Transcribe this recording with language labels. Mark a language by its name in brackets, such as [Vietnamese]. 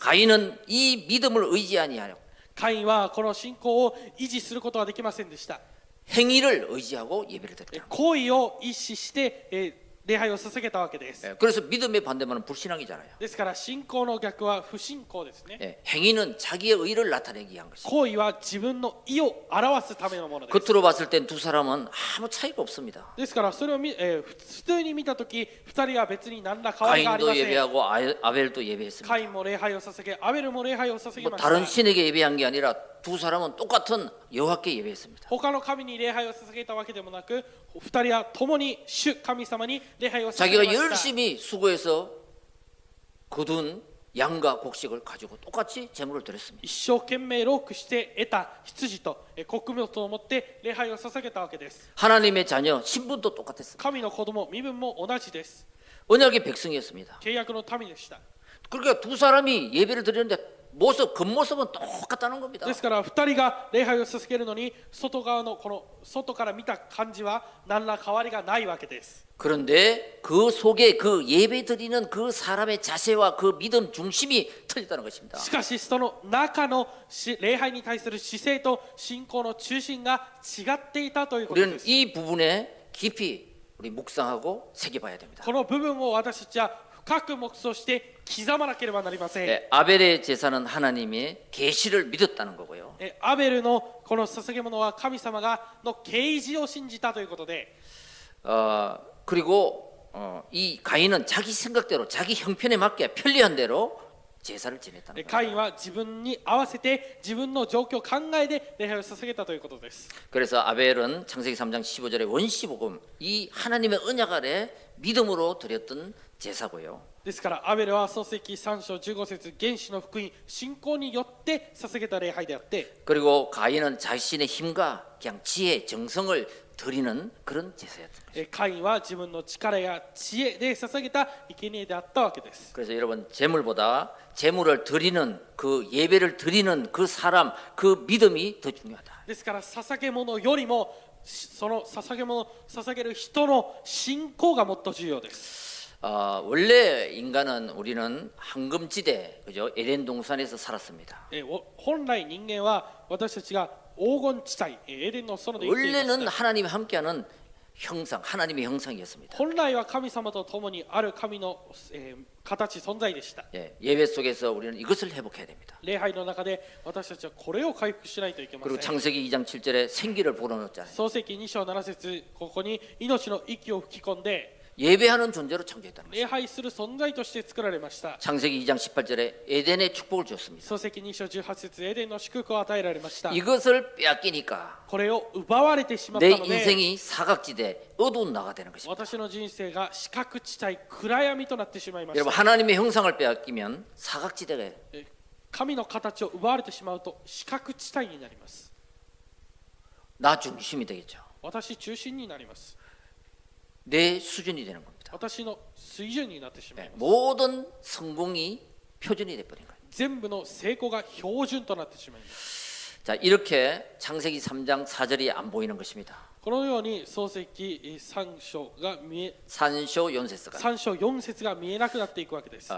[Korean] 가인은 이 믿음을 의지하니하여 [Japanese] カインはこの信仰を維持することはできませんでした。 [Korean] 행위를 의지하고 예배를 드렸다. [Japanese] 行為を意識して礼拝を捧げたわけです。 [Korean] 그래서 믿음의 반대말은 불신앙이잖아요. [Japanese] ですから信仰の逆は不信仰ですね。 [Korean] 행위는 자기의 의를 나타내기 위한 것이죠. [Japanese] 行為は自分の意を表すためのものです。 [Korean] 겉으로 봤을 땐 두 사람은 아무 차이가 없습니다. [Japanese] ですからそれを普通に見たとき、2人は別に何ら変わりがあり [Korean] 가인도 [Japanese] ません。 [Korean] 예배하고 아벨도 예배했습니다. [Japanese] カインも礼拝を捧げ、アベルも礼拝を捧げ [Korean] 뭐 [Japanese] ました。 [Korean] 다른 신에게 예배한 게 아니라 두 사람은 똑같은 여호와께 예배했습니다. [Japanese] 他の神に礼拝を捧げたわけでもなく、2人は共に主神様に礼拝を捧げ [Korean] 자기가 [Japanese] ました。 [Korean] 열심히 수고해서 거둔 양과 곡식을 가지고 똑같이 제물을 드렸습니다. [Japanese] 一生懸命労苦して得た羊と穀物を持って礼拝を捧げたわけです。 [Korean] 하나님의 자녀 신분도 똑같았습니다. [Japanese] 神の子供身分も同じです。 [Korean] 언약의 백성이었습니다. [Japanese] 契約の民でした。 [Korean] 그러니까 두 사람이 예배를 드렸는데 겉모습은 똑같다는 겁니다. [Japanese] ですから2人が礼拝を捧げるのに外側のこの外から見た感じは何ら変わりがないわけです。 [Korean] 그런데 그 속에 그 예배 드리는 그 사람의 자세와 그 믿음 중심이 틀렸다는 것입니다. [Japanese] しかしその中の礼拝に対する姿勢と信仰の中心が違っていたということ [Korean] 우리는 [Japanese] です。 [Korean] 이 부분에 깊이 우리 묵상하고 새겨봐야 됩니다. [Japanese] この部分を私たちは深く黙想して刻まなければなりません。 [Korean] 아벨의 제사는 하나님의 계시를 믿었다는 거고요. [Japanese] アベルのこの捧げ物は神様がの啓示を信じたということで、 [Korean] 그리고 이 가인은 자기 생각대로 자기 형편에 맞게 편리한 대로 제사를 지냈다는 거예요. [Japanese] カインは自分に合わせて自分の状況考えで礼拝を捧げたということです。 [Korean] 그래서 아벨은 창세기 3장 15절에 원시복음 이 하나님의 언약 아래 믿음으로 드렸던 제사고요. [Japanese] ですからアベルは創世記3章15節原始の福音信仰によって捧げた礼拝であって、 [Korean] 그리고 가인은 자신의 힘과 그냥 지혜, 정성을 드리는 그런 제사였던 거예요. [Japanese] カインは自分の力や知恵で捧げた生贄であったわけです。 [Korean] 그래서 여러분 제물보다 제물을 드리는 그 예배를 드리는 그 사람 그 믿음이 더 중요하다. [Japanese] ですから捧げ物よりもその捧げ物を捧げる人の信仰がもっと重要です。 [Korean] 원래 인간은 우리는 황금지대 그죠 에덴 동산에서 살았습니다. [Japanese] 本来人間は私たちが黄金地帯エデンの園で生きていました。 [Korean] 원래는 하나님이 함께하는 형상 하나님의 형상이었습니다. [Japanese] 本来は神様と共にある神の、形存在でした。 [Korean] 예배 속에서 우리는 이것을 회복해야 됩니다. [Japanese] 礼拝の中で私たちはこれを回復しないといけませ [Korean] 그리고 [Japanese] ん。 [Korean] 창세기 2장 7절에 생기를 불어넣었잖아요. [Japanese] 創世記2章7節ここに命の息を吹き込んで [Korean] 예배하는 존재로 창조했다는 거예요. [Japanese] 礼拝する存在として作られました。 [Korean] 창세기 2장 18절에 에덴의 축복을 주었습니다. [Japanese] 創世記2章18節エデンの祝福を与えられました。 [Korean] 이것을 빼앗기니까 [Japanese] これを奪われてしまった [Korean] 내 [Japanese] ので [Korean] 인생이 사각지대 어두운 나가 되는 것입니다. [Japanese] 私の人生が四角地帯暗闇となってしまいまし [Korean] 여러분 [Japanese] た。 [Korean] 하나님의 형상을 빼앗기면 사각지대가 [Japanese] 神の形を奪われてしまうと四角地帯になります。 [Korean] 나 중심이 되겠죠. [Japanese] 私中心になります。 [Korean] 내 수준이 되는 겁니다. [Japanese] 私の水準になってしまいます。 [Korean] 모든 성공이 표준이 돼버린 거예요. [Japanese] 全部の成功が標準となってしまいます。 [Korean] 자 이렇게 창세기 3장 4절이 안 보이는 것입니다. [Japanese] このように創世記3章が 산쇼 연세스가 3章4節が見えなくなっていくわけです。